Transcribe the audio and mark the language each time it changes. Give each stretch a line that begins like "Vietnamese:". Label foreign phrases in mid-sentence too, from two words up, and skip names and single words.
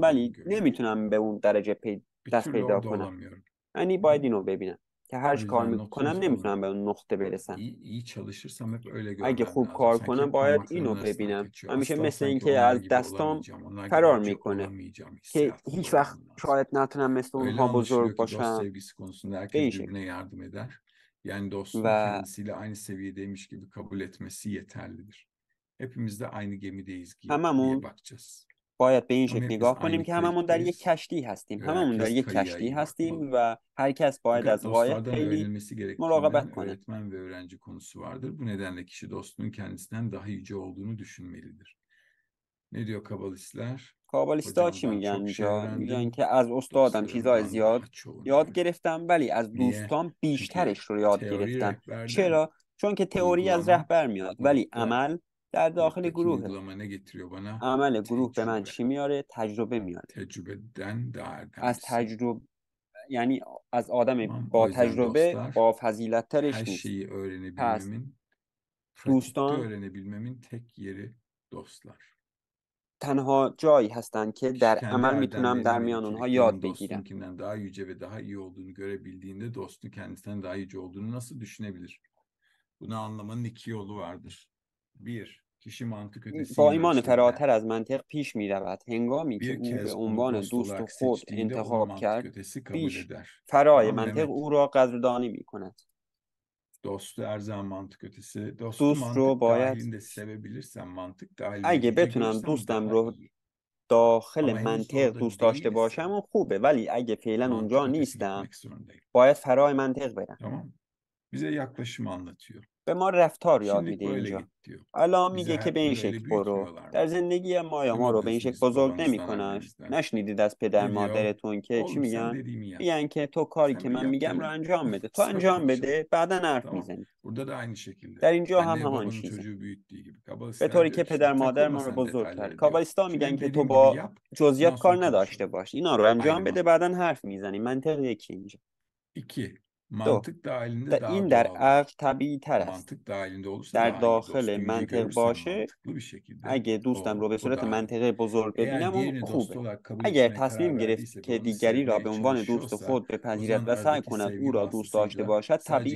Turkish: ulaşamadığımı
Persian: ولی
Turkish: görüyorum.
Persian: نمیتونم به اون درجه
Turkish: Bir
Persian: دست
Turkish: türlü
Persian: پیدا
Turkish: orada
Persian: کنم.
Turkish: olamıyorum.
Persian: یعنی باید اینو ببینم که هر
Turkish: O
Persian: چی کار
Turkish: yüzden
Persian: میکنم
Turkish: notunuz
Persian: نمیتونم
Turkish: alın.
Persian: به اون نقطه برسم.
Turkish: İyi çalışırsam hep öyle
Persian: اگه
Turkish: görmem
Persian: خوب
Turkish: lazım.
Persian: کار
Turkish: Sanki
Persian: کنم
Turkish: hep
Persian: باید
Turkish: parmaklarımın
Persian: اینو
Turkish: arasından
Persian: ببینم.
Turkish: kaçıyor.
Persian: همیشه
Turkish: Asla
Persian: مثل این
Turkish: sanki
Persian: که
Turkish: onlar
Persian: از
Turkish: gibi
Persian: دستام
Turkish: olamayacağım. Onlar gibi
Persian: فرار
Turkish: yüce
Persian: میکنه
Turkish: olamayacağım
Persian: که
Turkish: hissiyatında
Persian: هیچ وقت
Turkish: olmam lazım.
Persian: شاید نتونم مثل
Turkish: Öyle
Persian: اونها بزرگ
Turkish: anlaşılıyor ki dost
Persian: باشم.
Turkish: sevgisi konusunda
Persian: به
Turkish: herkes
Persian: این شکل
Turkish: birbirine yardım eder. Yani dostunu
Persian: و
Turkish: kendisiyle aynı seviyedeymiş gibi kabul etmesi yeterlidir. Hepimiz de aynı gemideyiz diye
Persian: هممون
Turkish: bakacağız.
Persian: باید به این
Turkish: Ama
Persian: شکل
Turkish: hepimiz
Persian: نگاه کنیم
Turkish: aynı
Persian: که هممون در یک
Turkish: kayıktayız
Persian: کشتی هستیم.
Turkish: ve
Persian: هممون در
Turkish: herkes
Persian: یک
Turkish: kayığa
Persian: کشتی
Turkish: iyi
Persian: هستیم
Turkish: bakmalı.
Persian: و هر کس باید
Turkish: Fakat
Persian: از قایق
Turkish: dostlardan
Persian: خیلی
Turkish: öğrenilmesi
Persian: مراقبت
Turkish: gerektiğinden
Persian: کنه.
Turkish: öğretmen ve öğrenci konusu vardır. Bu nedenle kişi dostunun kendisinden daha yüce olduğunu düşünmelidir. Ne diyor kabalistler?
Persian: کابالیستا چی
Turkish: Hocamdan
Persian: میگن
Turkish: çok şey
Persian: اینجا؟ میگن
Turkish: öğrendim,
Persian: که از استادم چیزای
Turkish: dostlarımdan
Persian: زیاد
Turkish: daha çoğunu
Persian: یاد
Turkish: öğrendim.
Persian: گرفتم ولی از
Turkish: Niye?
Persian: دوستام
Turkish: Çünkü
Persian: بیشترش رو یاد
Turkish: teori
Persian: گرفتم.
Turkish: rehberden
Persian: چرا؟ چون که تئوری از
Turkish: uygulama
Persian: رهبر میاد ولی عمل در داخل
Turkish: gruptaki
Persian: گروهه.
Turkish: uygulama ne getiriyor bana?
Persian: عمل گروه به من
Turkish: Tecrübe.
Persian: چی میاره؟ تجربه میاره.
Turkish: Tecrübeden daha
Persian: از
Turkish: erdemlisin.
Persian: تجربه یعنی از آدم
Turkish: Tamam. O
Persian: با
Turkish: yüzden
Persian: تجربه
Turkish: dostlar,
Persian: با
Turkish: her
Persian: فضیلت‌ترش نیست.
Turkish: şeyi
Persian: پس
Turkish: öğrenebilmemin, pratikte
Persian: دوستان
Turkish: öğrenebilmemin tek yeri dostlar.
Persian: تنها جایی هستند که
Turkish: Kişi
Persian: در
Turkish: kendi
Persian: عمل میتونم در
Turkish: erdemlerini ve
Persian: میان اونها یاد
Turkish: ikiliklerini
Persian: بگیرم.
Turkish: dostunkinden daha yüce ve daha iyi olduğunu görebildiğinde dostun kendisinden daha yüce olduğunu nasıl düşünebilir? Bunu anlamanın iki yolu vardır. Bir, kişi mantık ötesi
Persian: با ایمان
Turkish: inançlarıyla
Persian: فراتر از منطق پیش می رود. هنگامی که
Turkish: bir
Persian: او به
Turkish: kez onu
Persian: عنوان
Turkish: dost
Persian: دوست
Turkish: olarak
Persian: خود
Turkish: seçtiğinde onu
Persian: انتخاب
Turkish: mantık
Persian: کرد،
Turkish: ötesi kabul
Persian: بیش
Turkish: eder.
Persian: فرای
Turkish: Tamam
Persian: منطق
Turkish: Mehmet?
Persian: او را قدردانی می کند.
Turkish: Dostu her zaman mantık ötesi. Dostu
Persian: دوست رو
Turkish: mantık
Persian: باید
Turkish: dahilinde sevebilirsen, mantık dahilinde
Persian: اگه
Turkish: yüce
Persian: بتونم
Turkish: görürsen
Persian: دوستم
Turkish: daha
Persian: رو
Turkish: iyi.
Persian: داخل
Turkish: Ama henüz
Persian: منطق
Turkish: orada
Persian: دوست داشته
Turkish: değilse
Persian: باشم اون خوبه، ولی اگه فعلا
Turkish: mantık
Persian: اونجا
Turkish: ötesi
Persian: نیستم
Turkish: gitmek zorundayım.
Persian: باید فرای منطق برم.
Turkish: Tamam. Bize yaklaşımı anlatıyor.
Persian: به ما رفتار یاد
Turkish: Şimdilik
Persian: میده
Turkish: böyle
Persian: اینجا.
Turkish: git diyor.
Persian: الان
Turkish: Bize
Persian: میگه که به این شکل
Turkish: böyle
Persian: برو.
Turkish: büyütmüyorlar
Persian: در
Turkish: mı?
Persian: زندگی ما رو به این
Turkish: Duymadınız mı
Persian: شکل
Turkish: hiç
Persian: بزرگ
Turkish: babanızdan,
Persian: نمیکنن.
Turkish: annenizden?
Persian: نشنیدید از پدر
Turkish: Ne diyor?
Persian: مادرتون که چی
Turkish: Oğlum sen
Persian: میگن؟
Turkish: dediğimi yap.
Persian: میگن که تو کاری که
Turkish: Sen bir
Persian: من
Turkish: yap
Persian: میگم رو
Turkish: dedim.
Persian: انجام بده. تو
Turkish: Sonra
Persian: انجام
Turkish: konuşalım.
Persian: بده بعدا حرف
Turkish: Tamam.
Persian: میزنی.
Turkish: Burada da aynı şekilde.
Persian: در اینجا هم
Turkish: Anne
Persian: همان
Turkish: babanın
Persian: چیزه.
Turkish: çocuğu büyüttüğü gibi.
Persian: به
Turkish: Kabalistler
Persian: طوری
Turkish: diyor
Persian: که
Turkish: ki
Persian: پدر
Turkish: işte
Persian: مادر
Turkish: takılma
Persian: ما رو
Turkish: sen
Persian: بزرگ کرد.
Turkish: detaylara diyor.
Persian: کابالیستا
Turkish: Şu
Persian: میگن
Turkish: benim
Persian: که تو
Turkish: dediğim gibi
Persian: با
Turkish: yap. Ondan
Persian: جزئیات
Turkish: sonra
Persian: کار نداشته
Turkish: konuşalım.
Persian: باش. اینا رو انجام
Turkish: Aynı
Persian: بده
Turkish: mantık.
Persian: بعدا حرف میزنی. منطق یکی اینجا.
Turkish: İki,
Persian: دو،
Turkish: mantık dahilinde
Persian: این
Turkish: daha
Persian: در عقل
Turkish: doğaldır.
Persian: طبیعی تر است.
Turkish: Mantık dahilinde olursa
Persian: در
Turkish: daha iyi.
Persian: داخل
Turkish: Dostu yüce
Persian: منطق
Turkish: görürsen
Persian: باشه،
Turkish: mantıklı bir şekilde
Persian: اگه دوستم رو به
Turkish: o
Persian: صورت
Turkish: daha iyi.
Persian: منطقی بزرگ
Turkish: Eğer
Persian: ببینم اون
Turkish: diğerini dost
Persian: خوبه.
Turkish: olarak kabul
Persian: اگر
Turkish: etmeye
Persian: تصمیم
Turkish: karar
Persian: گرفت
Turkish: verdiyse ve
Persian: که
Turkish: onu
Persian: دیگری را
Turkish: sevmeye
Persian: به عنوان دوست
Turkish: çalışıyorsa
Persian: خود
Turkish: o
Persian: بپذیرد
Turkish: zaman
Persian: و سعی
Turkish: aradaki
Persian: کند او
Turkish: sevgi
Persian: را دوست داشته
Turkish: vasıtasıyla
Persian: باشد،
Turkish: sadece